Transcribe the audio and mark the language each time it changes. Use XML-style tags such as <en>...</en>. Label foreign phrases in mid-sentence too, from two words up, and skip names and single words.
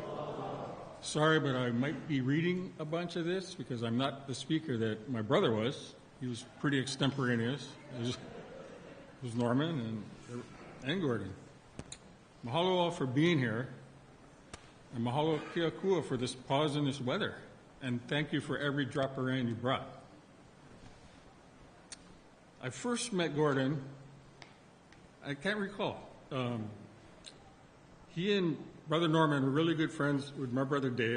<en>Sorry, but I might be reading a bunch of this because I'm not the speaker that my brother was. He was pretty extemporaneous. It was Norman and Gordon. Mahalo all for being here, and</en> <haw>mahalo kia kua</haw> <en>for this pause in this weather. And thank you for every drop of rain you brought. I first met Gordon, I can't recall. He and Brother Norman were really good friends with my brother Dave.</en>